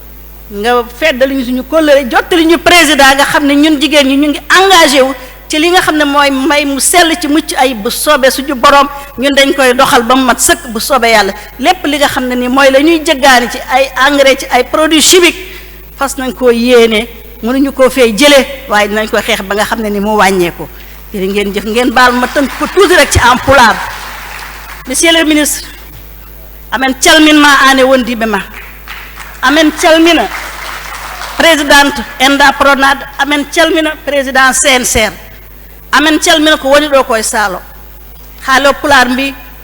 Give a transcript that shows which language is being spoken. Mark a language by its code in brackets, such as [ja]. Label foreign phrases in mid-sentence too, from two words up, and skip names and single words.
[wo] nga feddali ñu suñu kóllëre jottali ñu président nga xam ne ñun jigéen ñi ñu ngi engagé wu ci li nga xam ne mooy mbay mu sell ci mucc ay bu soobee suñu borom ñun dañ koy doxal ba mu mat sëkk bu soobee yàlla lépp li nga xam ne ni mooy la ñuy jëggaani ci ay engrais ci ay [fr] produits chimiques [wo] fas nañ koo yéene mënuñu koo fee jëlee waaye dinañ koy xeex ba nga xam ne ni mu wàññeeku jërë ngeen jëf ngeen baal ma tënk ko tuuti rek ci [fr] en pulaar monsieur le ministre [ff] amen calminma an e wondiɓe ma amen calmina présidente enda pronade amen calmina président CNCR amen calmina ko woni ɗo koye saalo haalo pulaar mbi